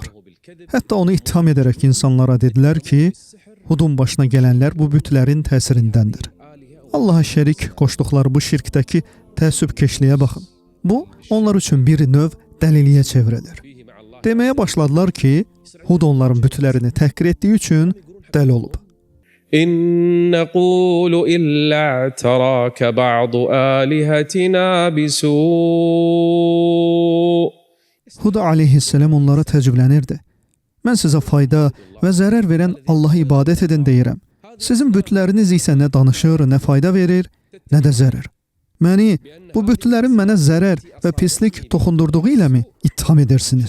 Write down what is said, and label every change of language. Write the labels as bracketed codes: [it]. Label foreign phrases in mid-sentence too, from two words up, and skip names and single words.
[az] Hətta onu ittiham edərək insanlara dedilər ki, Hudun başına gələnlər bu bütlərin təsirindəndir. Allaha şərik qoşduqları bu şirkdəki təəssübkeşliyə baxın. Bu, onlar üçün bir növ dəliliyə çevrilir. Deməyə başladılar ki, Hud onların bütlərini təhqir etdiyi üçün dəli olub. [ar] إن نقول إلا اعتراك بعض آلهتنا بسوء. [az] Hud aleyhisselam onlara təəccüblənirdi. Mən sizə fayda və zərər verən Allaha ibadət edin deyirəm. Sizin bütləriniz isə nə danışır, nə fayda verir, nə də zərər. Məni, bu bütlərin mənə zərər və pislik toxundurduğu iləmi ittiham edirsiniz?